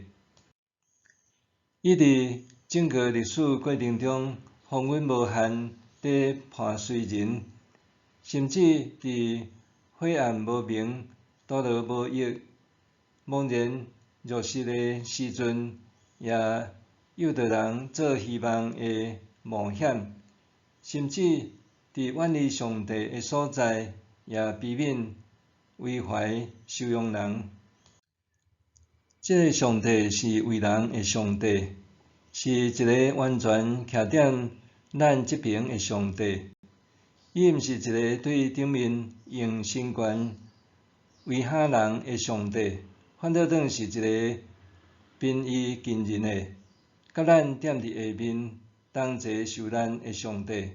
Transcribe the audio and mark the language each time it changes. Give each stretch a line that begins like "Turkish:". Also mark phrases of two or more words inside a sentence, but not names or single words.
Min Nan Chinese: 伊伫整个历史过程中，风云无限地伴随人，甚至伫晦暗无明、堕落无益、茫然弱势的时阵，也诱导人做希望的冒险，甚至伫远离上帝的所在，也悲悯、为怀、收容人。这个上帝是为人的上帝，是一个完全徛踮咱这边的上帝。伊毋是一个对顶面用神权威吓人的上帝，反倒转是一个宾伊近人的，甲咱踮伫下面同齐受难的上帝。